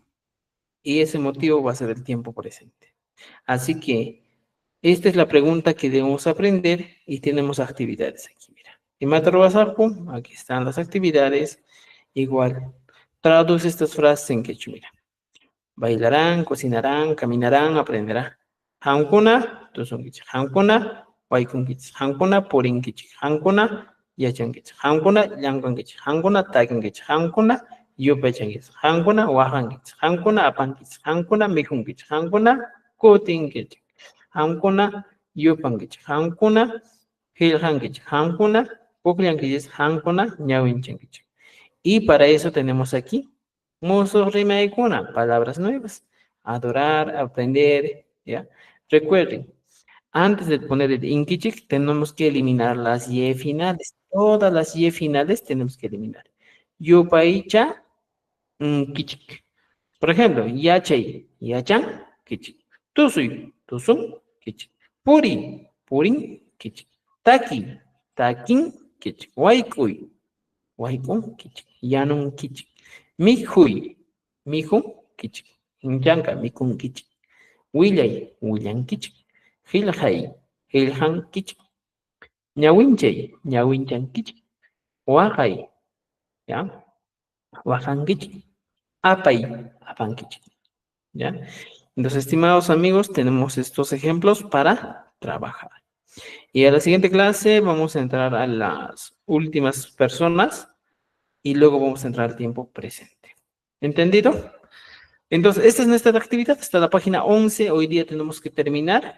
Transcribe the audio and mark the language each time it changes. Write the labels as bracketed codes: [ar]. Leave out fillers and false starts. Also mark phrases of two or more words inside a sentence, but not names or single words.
[es] Y ese motivo va a ser el tiempo presente. Así que esta es la pregunta que debemos aprender y tenemos actividades aquí, mira. En Matarobasarco, aquí están las actividades. Igual, traduce estas frases en quechua, mira. Bailarán, cocinarán, caminarán, aprenderán. [qu] Hankuna, tusunkichi. Hankuna, waikunkichi. Hankuna, porinkichi. Hankuna, yachankichi. Hankuna, llankankichi. Hankuna, takankichi. Hankuna, yupachankichi. Hankuna, wahankichi. Hankuna, apankichi. Hankuna, mijunkichi. Hankuna, kutinkichi. Hankuna, yupankichi. Hankuna, hilhankichi. Hankuna, pukllankichi. Hankuna, ñawinchankichi. [es] Y para eso tenemos aquí [qu] Musos Rimaikuna, [es] palabras nuevas. Adorar, aprender, ¿ya? Recuerden, antes de poner el inkichik, tenemos que eliminar las y finales. Todas las y finales tenemos que eliminar. [qu] Yupaicha, kichik. [es] Por ejemplo, [qu] yachay, yachan, kichik. Tusuy, tusun, kichik. Puri, purin, kichik. Taki, takin, kichik. Waikuy, waikun, kichik. Yanun, kichik. Mijuy, miju, kichik. Inyanka, mikun, kichik. Willay, willan, kichik. Hilhay, hilhan, kichik. Ñawinchay, ñawinchan, kichik. Waqay, ¿ya? Wajan, kichik. Apay, apan, kichik. [es] ¿Ya? Entonces, estimados amigos, tenemos estos ejemplos para trabajar. Y a la siguiente clase vamos a entrar a las últimas personas y luego vamos a entrar al tiempo presente. ¿Entendido? Entonces, esta es nuestra actividad, está la página 11, hoy día tenemos que terminar.